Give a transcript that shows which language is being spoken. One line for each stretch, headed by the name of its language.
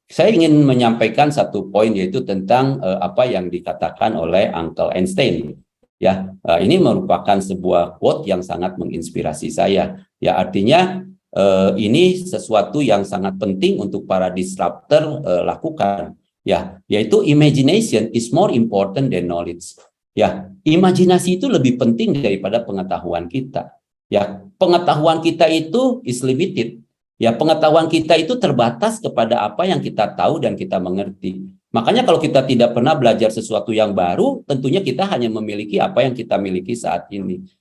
Indonesian: Saya ingin menyampaikan satu poin, yaitu tentang apa yang dikatakan oleh Uncle Einstein. Ya, ini merupakan sebuah quote yang sangat menginspirasi saya. Ya, artinya ini sesuatu yang sangat penting untuk para disruptor lakukan. Ya, yaitu
English: imagination is more important than knowledge.
Indonesian: Ya, imajinasi itu lebih penting daripada pengetahuan kita. Ya, pengetahuan kita itu
English: is limited.
Indonesian: Ya, pengetahuan kita itu terbatas kepada apa yang kita tahu dan kita mengerti. Makanya kalau kita tidak pernah belajar sesuatu yang baru, tentunya kita hanya memiliki apa yang kita miliki saat ini.